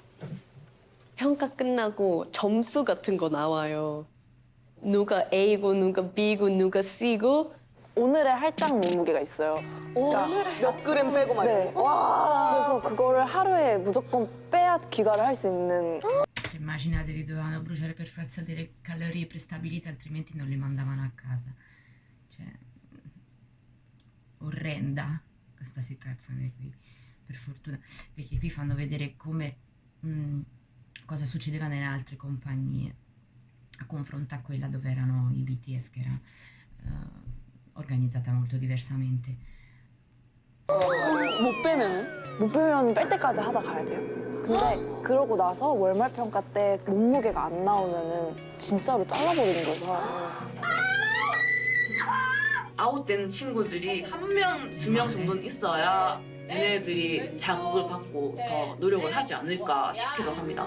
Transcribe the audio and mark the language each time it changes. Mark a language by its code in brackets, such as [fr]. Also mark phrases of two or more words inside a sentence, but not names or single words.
[ko] 평가 끝나고 점수 같은 거 나와요. 누가 A고 누가 B고 누가 C고 오늘의 할당 몸무게가 있어요. 그러니까 몇 그램 빼고 막 이런 거. 와. 그래서 그거를 하루에 무조건 빼야 귀가를 할 수 있는. [it] Immaginatevi, dovevano bruciare per forza delle calorie prestabilite, altrimenti non li mandavano a casa. Cioè, orrenda questa situazione qui, per fortuna, perché qui fanno vedere come cosa succedeva nelle altre compagnie a confronto a quella dove erano i BTS, che era organizzata molto diversamente. [ko] 못 빼면 뺄 때까지 하다 가야 돼요. 근데 그러고 나서 월말 평가 때 몸무게가 안 나오면은 진짜로 잘라버리는 거예요, 사람을. 아웃되는 친구들이 한 명, 두 명 정도는 있어야 얘네들이 자극을 받고 더 노력을 하지 않을까 싶기도 합니다.